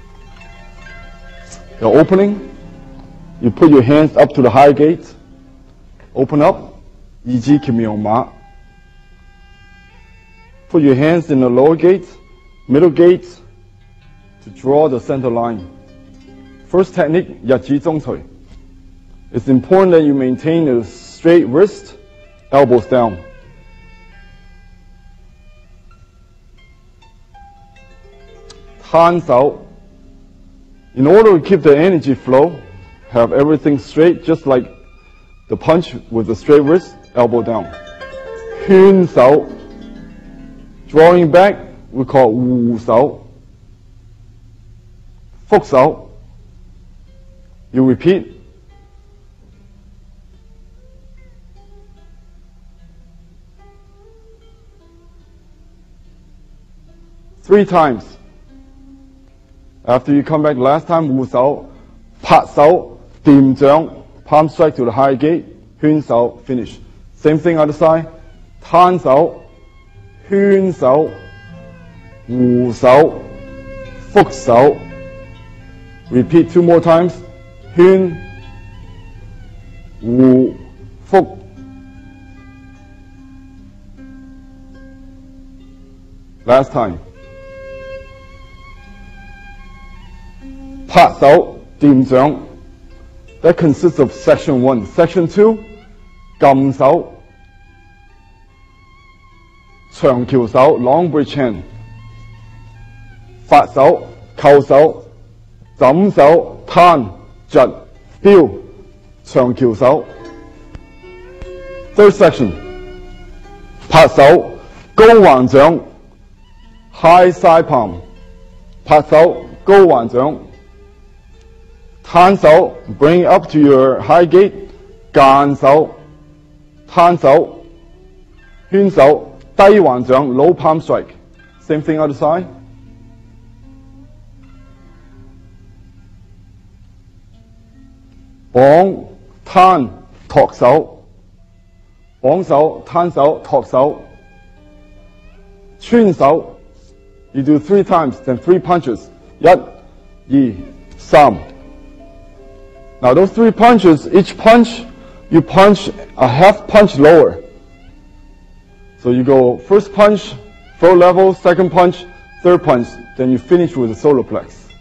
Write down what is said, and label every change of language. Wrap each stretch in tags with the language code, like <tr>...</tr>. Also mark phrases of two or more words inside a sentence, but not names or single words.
<en>The opening, you put your hands up to the high gate, open up,</en> <yue>二支橋苗馬.</yue> <en>Put your hands in the lower gate, middle gate, to draw the center line. First technique,</en> <yue>日指中捶.</yue> <en>It's important that you maintain a straight wrist, elbows down.</en> <yue>Tan手.</yue> <en>In order to keep the energy flow, have everything straight, just like the punch with the straight wrist, elbow down.</en> <yue>圈手.</yue> <en>Drawing back, we call 護手.</en> <yue>覆手.</yue> <en>You repeat. Three times. After you come back last time,</en> <yue>護手, 拍手, 掂掌,</yue> <en>palm strike to the high gate,</en> <yue>圈手,</yue> <en>finish. Same thing other side.</en> <yue>攤手, 圈手, 護手, 覆手.</yue> <en>Repeat 2 more times.</en> <yue>圈, 護, 覆.</yue> <en>Last time.</en> <yue>拍手, 掂掌.</yue> <en>That consists of section 1. Section 2,</en> <yue>撳手, 長橋手,</yue> <en>long bridge hand.</en> <yue>發手, 扣手, 枕手, 攤, 窒, 標, 長橋手.</yue> <en>Third section,</en> <yue>拍手, 高橫掌,</yue> <en>high side palm.</en> <yue>拍手, 高橫掌. 攤手,</yue> <en>bring it up to your high gate.</en> <yue>間手, 攤手, 圈手, 低橫掌,</yue> <en>low palm strike. Same thing other side.</en> <yue>綁, 攤, 托手. 綁手, 攤手, 托手. 穿手.</yue> <en>You do 3 times, then 3 punches. 1, 2, 3. Now those 3 punches, each punch, you punch a half punch lower. So you go first punch, floor level, second punch, third punch, then you finish with a solar plex.</en>